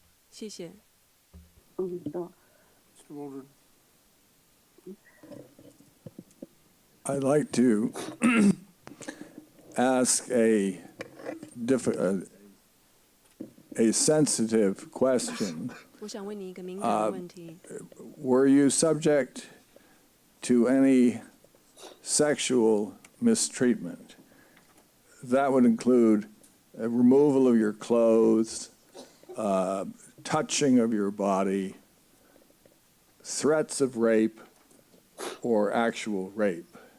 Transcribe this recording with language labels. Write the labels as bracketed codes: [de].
[zh] 谢谢。 [en] Mr. Waldron. I'd like to ask a sensitive question. [zh] 我想问你一个敏感的问题。 [en] Were you subject to any sexual mistreatment? That would include a removal of your clothes, touching of your body, threats of rape, or actual rape.